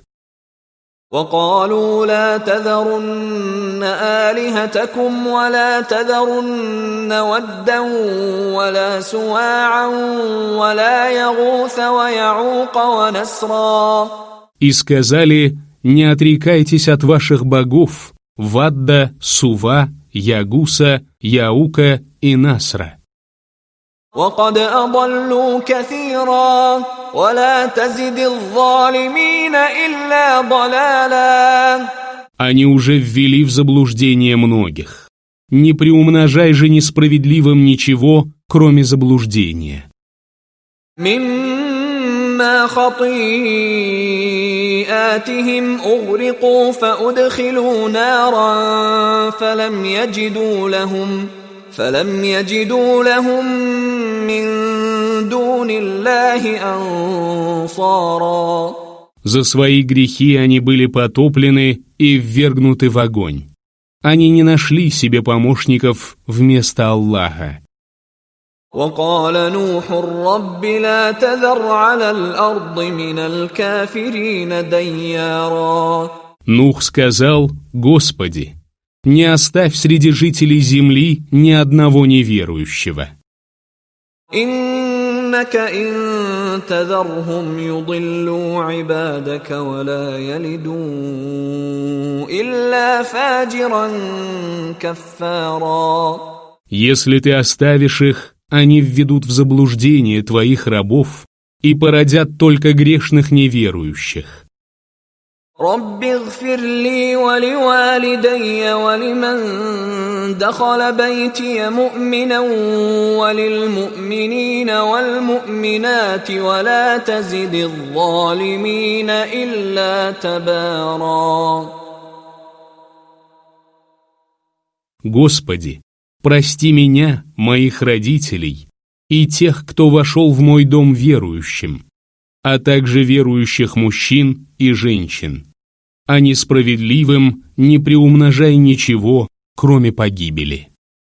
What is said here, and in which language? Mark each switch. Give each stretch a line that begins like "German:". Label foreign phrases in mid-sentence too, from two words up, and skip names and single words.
Arabic: وقالوا لا تذرن آلهتكم ولا تذرن ودا ولا سواعا ولا يغوث ويعوق ونسرا.
Russian: И сказали: «Не отрекайтесь от ваших богов Вадда, Сува, Ягуса, Яука и Насра.
Arabic: وقد أضلوا كثيرا ولا تزد الظالمين إلا ضلالا».
Russian: Они уже ввели в заблуждение многих. Не приумножай же несправедливым ничего, кроме заблуждения.
Arabic: مما خطيئاتهم أغرقوا فأدخلوا نارا فلم يجدوا لهم من دون الله أنصارا.
Russian: За свои грехи они были потоплены и ввергнуты в огонь. Они не нашли себе помощников вместо Аллаха.
Arabic: وقال نوح رب لا تذر على الأرض من الكافرين ديارا.
Russian: Нух сказал: «Господи, не оставь среди жителей земли ни одного неверующего.
Arabic: إنك إن تذرهم يضلوا عبادك ولا يلدوا إلا فاجرا كفارا».
Russian: Если ты оставишь их, они введут в заблуждение твоих рабов и породят только грешных неверующих.
Arabic: رب اغفر لي ولوالدي ولمن دخل بيتي مؤمنا وللمؤمنين والمؤمنات ولا تزد الظالمين إلا تبارا.
Russian: Господи, прости меня, моих родителей и тех, кто вошел в мой дом верующим, а также верующих мужчин и женщин. А несправедливым не приумножай ничего, кроме погибели.